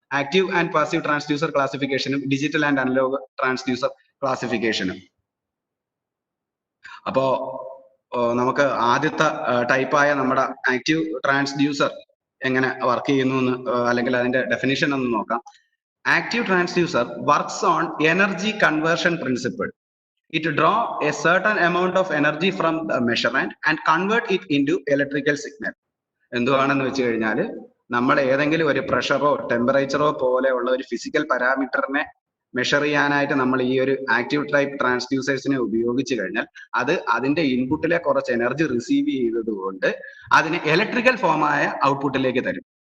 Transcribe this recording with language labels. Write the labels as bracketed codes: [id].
[ml] Active and passive transducer ക്ലാസിഫിക്കേഷനും digital and analogue transducer ക്ലാസിഫിക്കേഷനും. അപ്പോ നമുക്ക് ആദ്യത്തെ ടൈപ്പായ നമ്മുടെ ആക്റ്റീവ് ട്രാൻസ്ഡ്യൂസർ എങ്ങനെ വർക്ക് ചെയ്യുന്നു എന്ന് അല്ലെങ്കിൽ അതിന്റെ ഡെഫിനിഷൻ ഒന്ന് നോക്കാം. [en] Active transducer works on energy conversion principle. It draw a certain amount of energy from the measurement and convert it into electrical signal. [ml] എന്തുവാണെന്ന് വെച്ച് കഴിഞ്ഞാൽ നമ്മൾ ഏതെങ്കിലും ഒരു പ്രഷറോ ടെമ്പറേച്ചറോ പോലെയുള്ള ഒരു ഫിസിക്കൽ പാരാമീറ്ററിനെ മെഷർ ചെയ്യാനായിട്ട് നമ്മൾ ഈ ഒരു ആക്റ്റീവ് ടൈപ്പ് ട്രാൻസ്ഡ്യൂസേഴ്സിനെ ഉപയോഗിച്ച് കഴിഞ്ഞാൽ അത് അതിന്റെ ഇൻപുട്ടിലെ കുറച്ച് എനർജി റിസീവ് ചെയ്തതുകൊണ്ട് അതിന് ഇലക്ട്രിക്കൽ ഫോമായ ഔട്ട്പുട്ടിലേക്ക് തരും.